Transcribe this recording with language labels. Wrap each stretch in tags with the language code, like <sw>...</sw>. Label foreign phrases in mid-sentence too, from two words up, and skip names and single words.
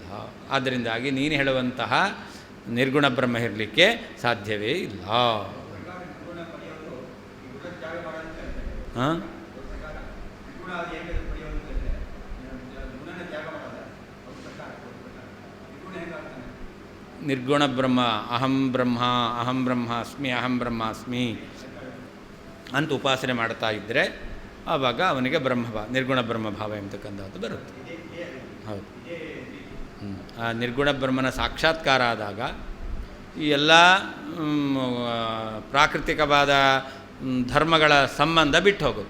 <kn>ಆದ್ದರಿಂದಾಗಿ ನೀನು ಹೇಳುವಂತಹ ನಿರ್ಗುಣ ಬ್ರಹ್ಮ ಇರಲಿಕ್ಕೆ ಸಾಧ್ಯವೇ ಇಲ್ಲ. ನಿರ್ಗುಣ ಬ್ರಹ್ಮ</kn> <sa>ಅಹಂ ಬ್ರಹ್ಮಾಸ್ಮಿ ಅಹಂ ಬ್ರಹ್ಮಾಸ್ಮಿ</sa> <kn>ಅಂತ ಉಪಾಸನೆ ಮಾಡ್ತಾ ಇದ್ದರೆ ಆವಾಗ ಅವನಿಗೆ ಬ್ರಹ್ಮಭಾವ, ನಿರ್ಗುಣ ಬ್ರಹ್ಮಭಾವ ಎಂಬತಕ್ಕಂಥದ್ದು ಬರುತ್ತೆ. ಹೌದು. ಆ ನಿರ್ಗುಣ ಬ್ರಹ್ಮನ ಸಾಕ್ಷಾತ್ಕಾರ ಆದಾಗ ಈ ಎಲ್ಲ ಪ್ರಾಕೃತಿಕವಾದ ಧರ್ಮಗಳ ಸಂಬಂಧ ಬಿಟ್ಟು ಹೋಗುತ್ತೆ.</kn>